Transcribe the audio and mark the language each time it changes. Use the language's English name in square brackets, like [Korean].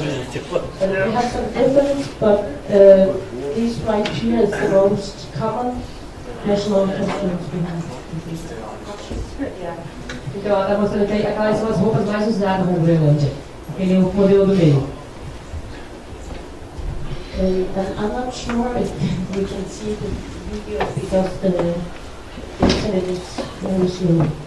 [English] We have some difference, but this right here is the most common national customs we have. [Portuguese] Então ela está mostrando que aquelas são as roupas mais usadas na Groelândia. Aquele é o modelo do meio. [English] And I'm not sure if we can see the video because the internet is very slow.